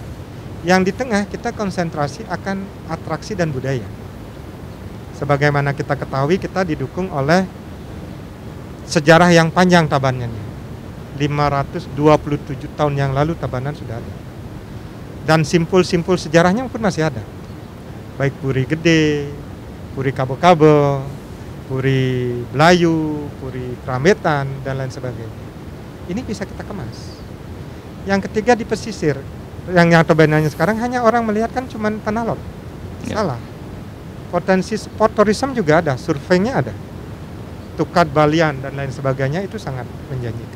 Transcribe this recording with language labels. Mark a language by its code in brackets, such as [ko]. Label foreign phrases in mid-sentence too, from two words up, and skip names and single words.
[id] Yang di tengah kita konsentrasi akan atraksi dan budaya. Sebagaimana kita ketahui kita didukung oleh sejarah yang panjang Tabanan. 527 tahun yang lalu Tabanan sudah ada. Dan simpul-simpul sejarahnya pun masih ada. Baik Puri Gede, Puri Kabo-Kabo, Puri Belayu, Puri Krametan, dan lain sebagainya. Ini bisa kita kemas. Yang ketiga di pesisir. Yang Tabanannya sekarang hanya orang melihat kan cuma tanah lot. Salah. Potensi sport tourism juga ada, surveinya ada. Tukat Balian dan lain sebagainya itu sangat menjanjikan.